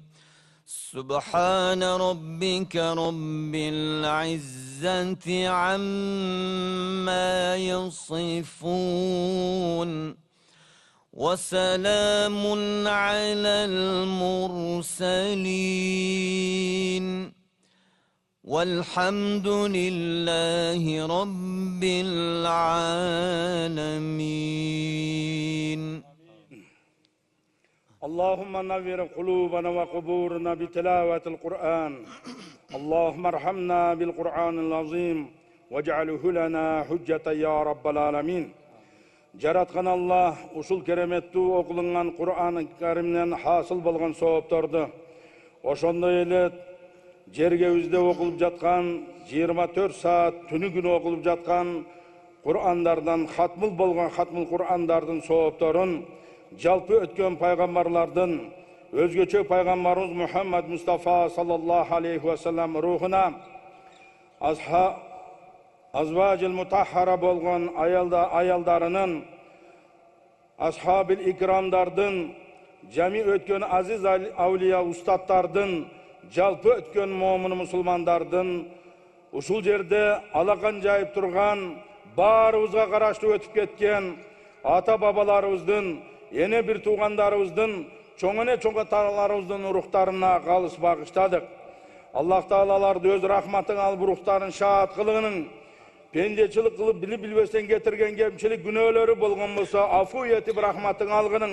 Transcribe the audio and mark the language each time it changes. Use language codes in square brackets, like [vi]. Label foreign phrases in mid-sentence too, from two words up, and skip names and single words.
[ar] سبحان ربك رب العزة عما يصفون وسلام على المرسلين والحمد لله رب العالمين. اللهم نور قلوبنا وقبورنا بتلاوة القرآن. اللهم ارحمنا بالقرآن العظيم واجعله لنا حجة يا رب العالمين. [ky] Жаратқан Аллах ушул кереметтүү окулунган Кур'ан Каримден хасыл болгон соопторду ошондой эле жергебизде окулуп жаткан 24 саат түнү күнү окулуп жаткан Кур'андардан хатмыл болгон хатмыл Кур'андардын соопторун жалпы өткөн пайгамбарлардын өзгөчө пайгамбарыбыз Мухаммад Мустафа [ar] صلى الله عليه وسلم [ky] рухуна [ar] أزواج المطهرة [ky] bolğan ayaldarının, ashabil ikramdardın, cami ötkön aziz avliya ustattardın, jalpı ötkön mu'min musulmandardın, uşul jerde alakan jayıp turgan, barыбызга караштуу өтүп кеткен ата бабаларыбыздын, эне бир туугандарыбыздын, чоңене чоңгаталарыбыздын рухтарына калыс багыштадык. Аллах таалаларды өз рахматын алып рухтарын шаат кылыгынын пендечилик кылып билип билбестен кетирген кемчилик күнөөлөрү болгон болсо афу этип рахматын алгынын.